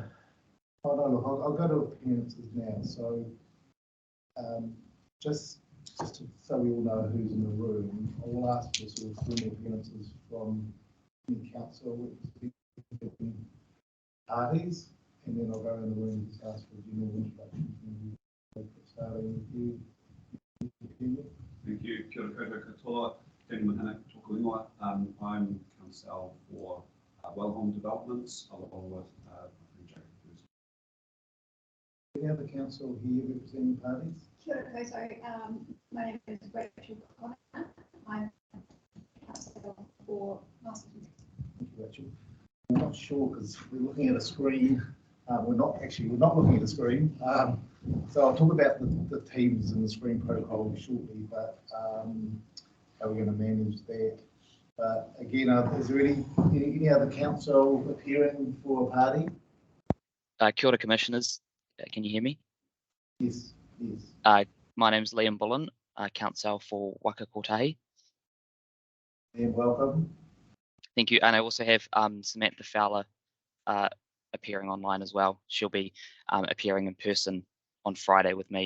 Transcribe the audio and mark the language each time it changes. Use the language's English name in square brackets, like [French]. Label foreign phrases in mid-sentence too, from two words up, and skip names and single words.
[English] Oh no, look, I'll go to appearances now. So, just so we all know who's in the room, I will ask for sort of formal appearances from any council parties, and then I'll go around the room and just ask for a general introduction. Starting with you. Thank you. [Māori] Kia ora koutou katoa. Tēnā mahana tōku ingoa. [English] I'm counsel for Welhom Developments, along with Jacob. Any other council here representing parties? [Māori] Kia ora koutou. [English] My name is Rachel Connor. I'm counsel for Marston. Thank you, Rachel. I'm not sure because we're looking at a screen. We're not looking at the screen. So I'll talk about the teams and the screen protocol shortly, but how we're going to manage that. But again, is there any other council appearing for a party? [Māori] Kia ora, [English] Commissioners. Can you hear me? Yes. My name's Liam Bullen, counsel for Waka Kotahi. And welcome. Thank you. And I also have Samantha Fowler appearing online as well. She'll be appearing in person on Friday with me.